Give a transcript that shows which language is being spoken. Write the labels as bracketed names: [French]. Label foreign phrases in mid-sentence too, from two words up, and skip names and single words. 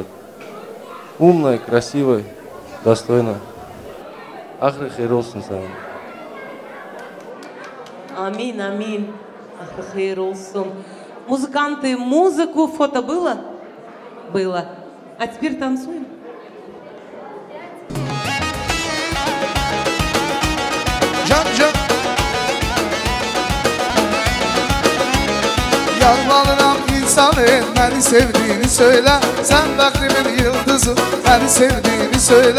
[Russian] Умная, красивая, достойная. [Turkish] Ahırı hayır olsun sağan. Amin, amin. Ahırı hayır olsun. [Russian] Музыканты, музыку, фото было? Было. А теперь танцуем. [Turkish] Yalvarırım insanı, beni sevdiğini söyle. Sen beklimin yıldızı, beni sevdiğini söyle.